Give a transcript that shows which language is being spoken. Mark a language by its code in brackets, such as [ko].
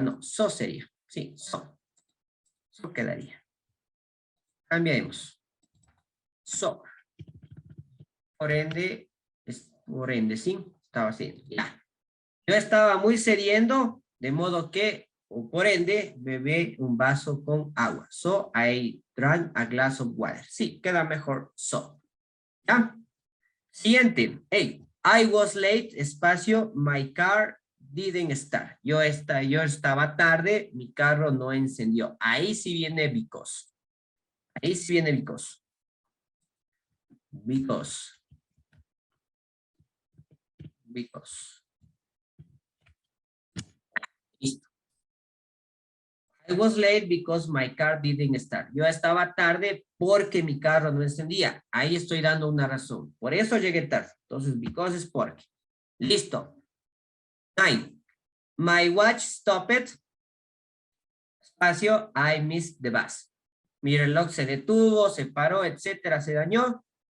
[es] No, so sería. Sí, so. So quedaría. Cambiaremos. So. Por ende, sí. Estaba sediento. Ya. Yo estaba muy sediento, de modo que, o por ende, bebí un vaso con agua. [en] So, I drank a glass of water. [es] Sí, queda mejor so. ¿Ya? Siguiente. [en] Hey, I was late, espacio, my car didn't start. [es] Yo estaba tarde, mi carro no encendió. Ahí sí viene because. Ahí sí viene because. Because. Because. Listo. [en] I was late because my car didn't start. [es] Yo estaba tarde porque mi carro no encendía. Ahí estoy dando una razón. Por eso llegué tarde. Entonces, because es porque. Listo. 9. [en] My watch stopped. Espacio, I missed the bus. [es] Mi reloj se detuvo, se paró, etcétera, se dañó.